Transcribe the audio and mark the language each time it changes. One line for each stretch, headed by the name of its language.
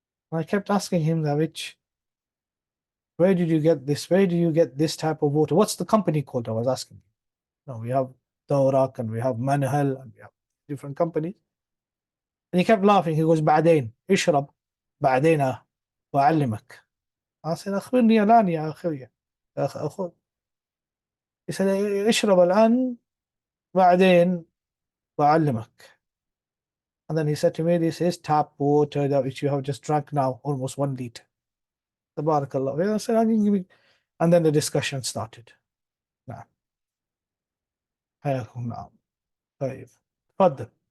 English: And I kept asking him where did you get this? Where do you get this type of water? What's the company called? I was asking him. No, we have Dawrak and we have Manhal and we have different companies.
Arabic: And he kept laughing.
English: He goes,
Arabic: بعدين اشرب بعدين وأعلمك.
English: I said,
Arabic: أخبرني الآن يا أخي يا أخو.
English: He said,
Arabic: اشرب الآن بعدين وأعلمك.
English: And then he said to me, this is tap water that which you have just drank now, almost 1 liter. Tabarakallah. I said, and then the discussion started.
Arabic: نعم. حياكم نعم. طيب. تفضل.